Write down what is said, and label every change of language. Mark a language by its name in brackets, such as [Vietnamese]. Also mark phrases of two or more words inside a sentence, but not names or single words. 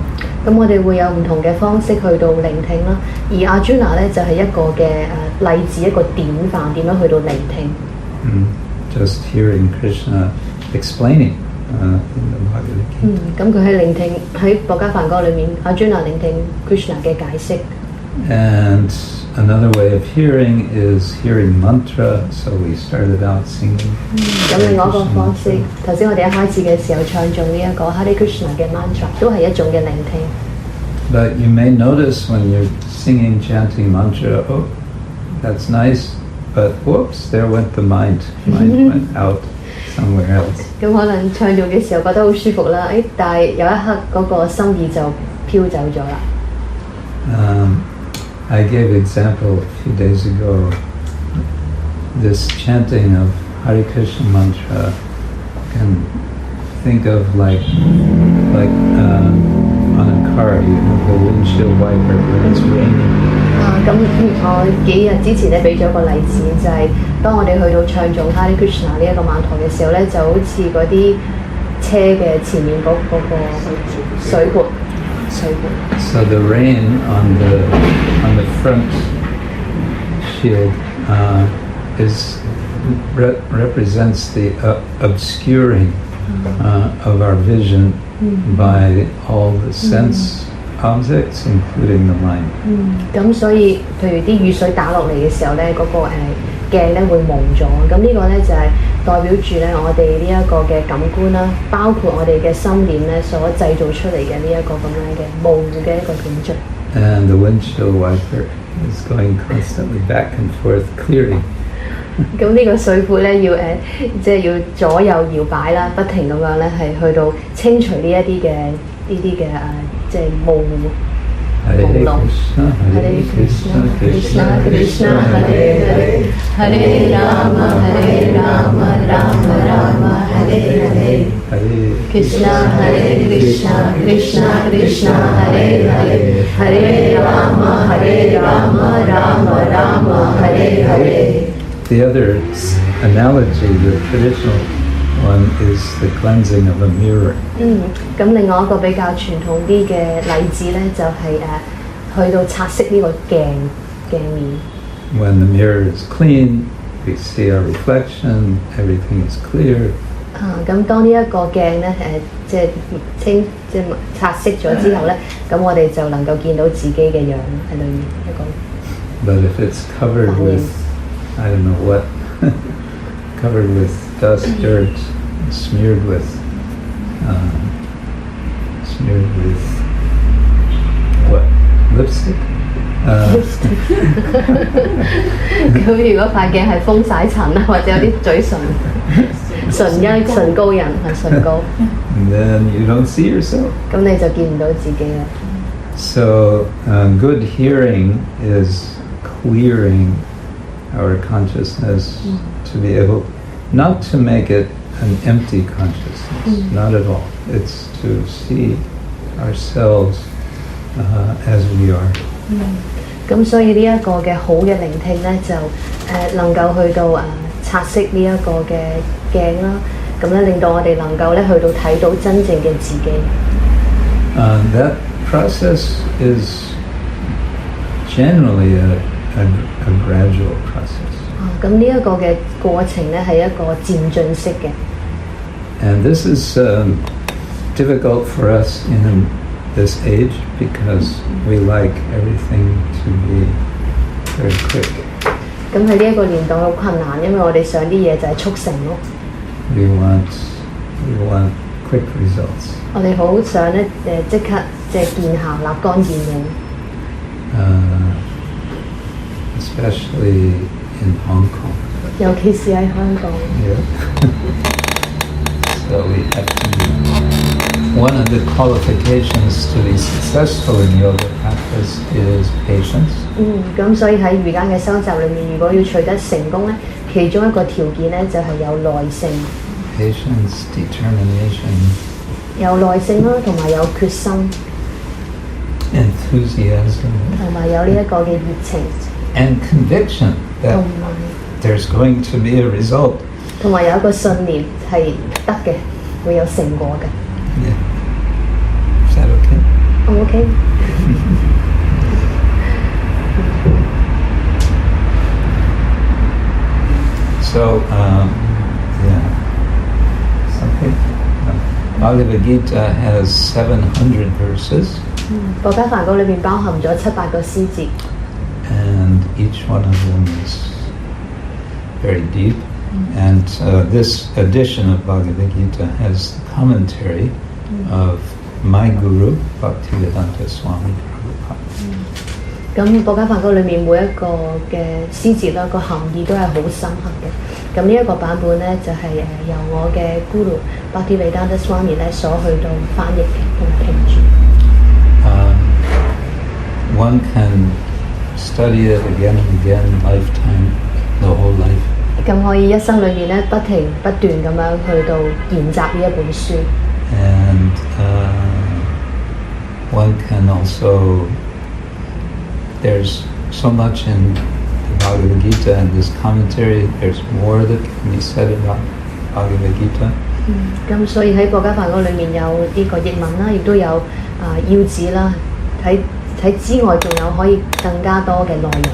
[Cantonese] 咁我哋會有唔同嘅方式去到聆聽啦，而阿朱那咧就係一個嘅例子，一個典範，點樣去到聆聽。 [English] Just hearing Krishna explaining in the Bhagavad Gita. [Cantonese] 咁佢喺聆聽喺博伽梵歌裏面，阿朱那聆聽 Krishna 嘅解釋。 [English] And another way of hearing is hearing mantra. So we started out singing. [Cantonese] 咁另外一個方式，頭先我哋一開始嘅時候唱誦呢一個 Hare Krishna 嘅 mantra， 都係一種嘅聆聽。 [English] But you may notice when you're singing, chanting mantra, oh, that's nice, but whoops, there went the mind. Mind went out somewhere else. [Cantonese] 咁可能唱誦嘅時候覺得好舒服啦，但係有一刻嗰個心意就飄走咗啦。 [English] I gave example a few days ago. This chanting of Hare Krishna mantra can think of like on a car, you have the windshield wiper when it's raining. [Cantonese] 咁我幾日之前咧俾咗個例子，就係當我哋去到唱誦 Hare Krishna 呢一個曼陀嘅時候咧，就好似嗰啲車嘅前面嗰個水撥。 [English] So the rain on the front shield represents the obscuring of our vision by all the sense objects, including the mind. [Cantonese] 咁所以，譬如啲雨水打落嚟嘅時候咧，嗰個鏡咧會蒙咗。咁呢個咧就係代表住咧我哋呢一個嘅感官啦，包括我哋嘅心念咧所製造出嚟嘅呢一個咁樣嘅模糊嘅一個景象。 [English] And the windshield wiper is going constantly back and forth clearing. [Cantonese] 咁呢個水壺咧要即係要左右搖擺啦，不停咁樣咧係去到清除呢一啲嘅即係模糊。 [Sanskrit] Hare Krishna, Hare Krishna, Krishna Krishna, Hare Hare, Hare Rama, Rama Rama, Hare Hare, Hare Krishna, Hare Krishna, Krishna Krishna, Hare Hare, Hare Rama, Rama Rama, Hare Hare. [English] The other analogy, the traditional one, is the cleansing of a mirror. [Cantonese] 咁另外一個比較傳統啲嘅例子咧，就係去到擦拭呢個鏡面。 [English] When the mirror is clean, we see our reflection, everything is clear. [Cantonese] 咁當呢一個鏡咧即係擦拭咗之後咧，咁我哋就能夠見到自己嘅樣喺裏面一個。 [English] But if it's covered with, I don't know what, covered with dust, dirt, smeared with what? Lipstick? [Cantonese] 咁如果塊鏡係風曬塵啊，或者有啲嘴唇膏印係唇膏， [English] then you don't see yourself. [Cantonese] 咁你就見唔到自己啦。 [English] So good hearing is clearing our consciousness to be able not to make it an empty consciousness, not at all. It's to see ourselves as we are. [Cantonese] 咁所以呢一個嘅好嘅聆聽咧，就能夠去到擦拭呢一個嘅鏡啦，咁咧令到我哋能夠咧去到睇到真正嘅自己。 [English] That process is generally a gradual process. [Cantonese] 咁呢一個嘅過程咧係一個漸進式嘅。 [English] And this is difficult for us in this age because we like everything to be very quick. [Cantonese] 咁喺呢一個年代好困難，因為我哋想啲嘢就係速成咯。 [English] We want quick results. [Cantonese] 我哋好想咧即刻即係見效，立竿見影。 [English] Especially in Hong Kong. [Cantonese] 尤其是喺香港。 [English] Yeah. So we have to. One of the qualifications to be successful in yoga practice is patience. [Cantonese] 咁所以喺瑜伽嘅修習裏面，如果要取得成功咧，其中一個條件咧就係有耐性。 [English] Patience, determination. [Cantonese] 有耐性啦，同埋有決心。 [English] Enthusiasm. [Cantonese] 同埋有呢一個嘅熱情。 [English] And conviction that there's going to be a result. [Cantonese] 同埋有一個信念係得嘅，會有成果嘅。 [English] Yeah. Is that okay? I'm okay. So, yeah. Okay. Bhagavad Gita has 700 verses. [Cantonese] 博伽梵歌裏邊包含咗700個詩節。 [English] And each one of them is very deep. And this edition of Bhagavad Gita has the commentary of my guru, Bhaktivedanta Swami Prabhupada. [Cantonese] 咁博伽梵歌裏面每一個嘅詩節啦，個含義都係好深刻嘅。咁呢一個版本咧就係由我嘅 Guru Bhaktivedanta Swami 咧所去到翻譯嘅同埋評注。 [English] One can study it again and again, lifetime, the whole life. [Cantonese] 咁可以一生裏面咧不停不斷咁樣去到研習呢一本書。 [English] And one can also, there's so much in the Bhagavad Gita and this commentary, there's more that can be said about Bhagavad Gita. [Cantonese] 咁所以喺博伽梵歌裏面有呢個譯文啦，亦都有要旨啦，喺之外仲有可以更加多嘅內容。